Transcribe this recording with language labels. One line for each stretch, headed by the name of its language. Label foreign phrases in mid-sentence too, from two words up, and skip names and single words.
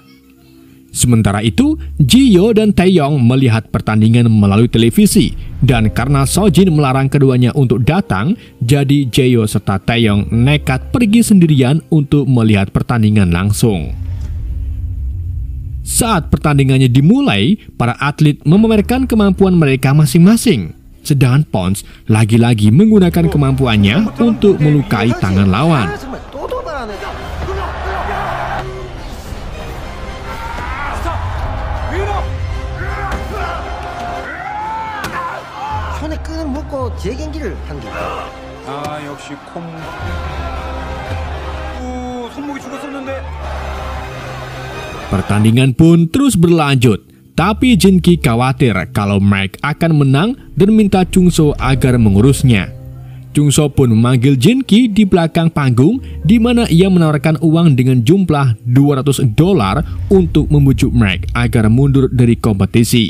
Indonesian: Sementara itu, Ji-yo dan Taeyong melihat pertandingan melalui televisi dan karena Sojin melarang keduanya untuk datang, jadi Ji-yo serta Taeyong nekat pergi sendirian untuk melihat pertandingan langsung. Saat pertandingannya dimulai, para atlet memamerkan kemampuan mereka masing-masing. Sedangkan Pons lagi-lagi menggunakan kemampuannya untuk melukai tangan lawan.
Korean: 역시 콤. 손목이 죽었었는데.
Indonesian: Pertandingan pun terus berlanjut, tapi Jinki khawatir kalau Mike akan menang dan minta Chungso agar mengurusnya. Chungso pun memanggil Jinki di belakang panggung, di mana ia menawarkan uang dengan jumlah $200 untuk membujuk Mike agar mundur dari kompetisi.